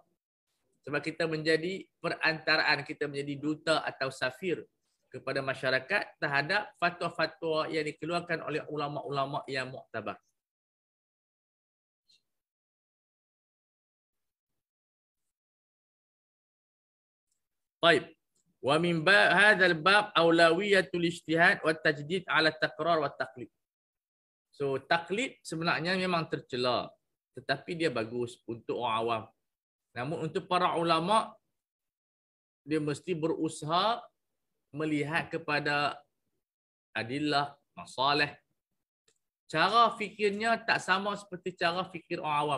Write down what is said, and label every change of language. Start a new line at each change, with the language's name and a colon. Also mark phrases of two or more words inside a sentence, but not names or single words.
Malay: Sebab kita menjadi perantaraan, kita menjadi duta atau safir kepada masyarakat terhadap fatwa-fatwa yang dikeluarkan oleh ulama-ulama yang muktabar. Baik.
Arabic: ومن هذا الباب أولوية الاجتهاد والتجديد على التقرير والتقليد.
Malay: So, taklid sebenarnya memang tercela. Tetapi dia bagus untuk orang awam. Namun untuk para ulama, dia mesti berusaha melihat kepada adillah, masalah. Cara fikirnya tak sama seperti cara fikir orang awam.